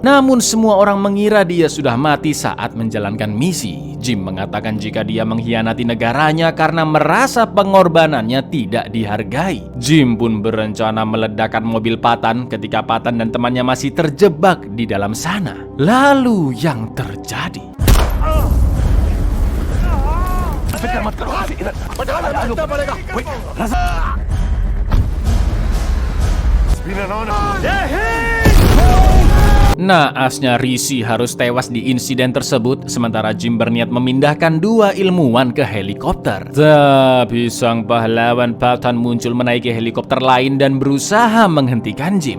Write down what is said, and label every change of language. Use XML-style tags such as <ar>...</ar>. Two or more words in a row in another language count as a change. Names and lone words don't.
<id>Namun semua orang mengira dia sudah mati saat menjalankan misi. Jim mengatakan jika dia mengkhianati negaranya karena merasa pengorbanannya tidak dihargai. Jim pun berencana meledakkan mobil Patan ketika Patan dan temannya masih terjebak di dalam sana. Lalu yang terjadi,</id> <hi>फिक्र मत करो, इधर बचाना पड़ेगा।</hi> <id>naasnya Rishi harus tewas di insiden tersebut, sementara Jim berniat memindahkan dua ilmuwan ke helikopter. Tapi sang pahlawan Patan muncul menaiki helikopter lain dan berusaha menghentikan Jim.</id>